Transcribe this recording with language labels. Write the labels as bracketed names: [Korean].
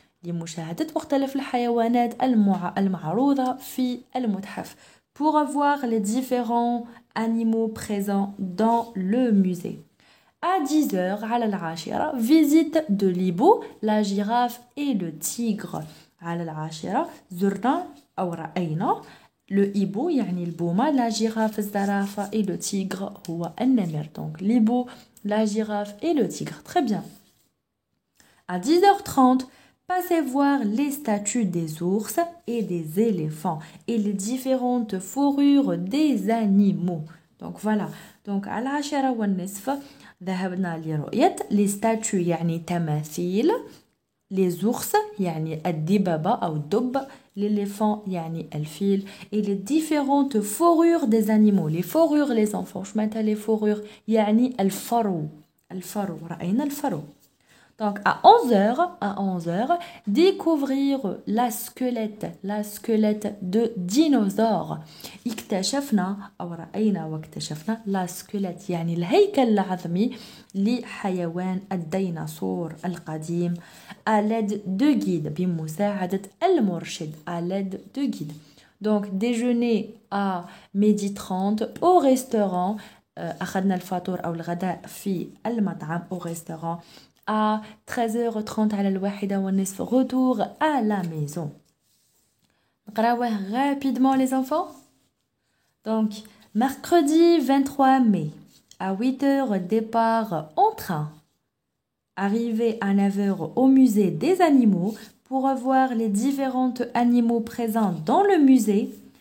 [Arabic] لمشاهدة مختلف الحيوانات المعروضة في المتحف. [French] Pour voir les différents animaux présents dans le musée. À 10h, [Arabic] على العاشرة, [French] visite de l'hibou, la girafe et le tigre. [Arabic] على العاشرة, زرنا أو رأينا [French] le hibou, [Arabic] يعني البومة, [French] la girafe, [Arabic] الزرافة [French] et le tigre [Arabic] هو النمر. [French] Donc l'hibou, la girafe et le tigre. Très bien. À 10h30, passez voir les statues des ours et des éléphants et les différentes fourrures des animaux. Donc voilà. Donc [Arabic] على العاشرة والنصف ذهبنا لرؤية [French] les statues [Arabic] يعني تماثيل, [French] les ours [Arabic] يعني الدببة أو الدب, [French] l'éléphant [Arabic] يعني الفيل [French] et les différentes fourrures des animaux. Les fourrures les enfants, je m'attends les fourrures [Arabic] يعني الفرو, رأينا الفرو. [French] Donc à 11h, découvrir la squelette de dinosaure. [Arabic] اكتشفنا أو رأينا واكتشفنا [French] la squelette [Arabic] يعني الهيكل العظمي لحيوان الديناصور القديم [French] à l'aide de guide [Arabic] بمساعدة المرشد à l'aide de guide. [French] Donc déjeuner à 12h30 au restaurant. [Arabic] أخذنا الفطور أو الغداء في المطعم [French] au restaurant. À 13h30 [Arabic] على الواحدة والنصف [French] retour à la maison. [Arabic] نقراوه [French] rapidement les enfants. Donc mercredi 23 mai à 8h départ en train. Arrivé à 9h au musée des animaux pour voir les différents animaux présents dans le musée.